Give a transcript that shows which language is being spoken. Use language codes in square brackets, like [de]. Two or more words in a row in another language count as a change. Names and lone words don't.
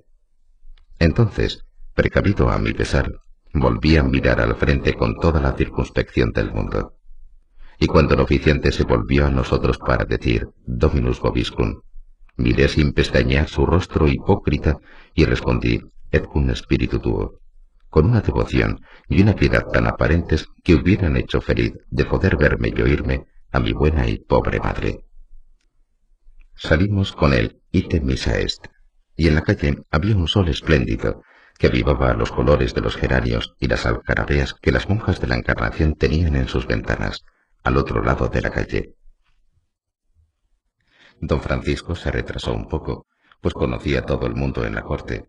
[es] Entonces, precavido a mi pesar, volví a mirar al frente con toda la circunspección del mundo. Y cuando el oficiante se volvió a nosotros para decir [la] Dominus vobiscum, [es] miré sin pestañear su rostro hipócrita y respondí [la] et cum spiritu tuo, [es] con una devoción y una piedad tan aparentes que hubieran hecho feliz de poder verme y oírme a mi buena y pobre madre. Salimos con el [la] ite missa est, [es] y en la calle había un sol espléndido que avivaba los colores de los geranios y las alcarabeas que las monjas de la Encarnación tenían en sus ventanas, al otro lado de la calle. Don Francisco se retrasó un poco, pues conocía a todo el mundo en la corte.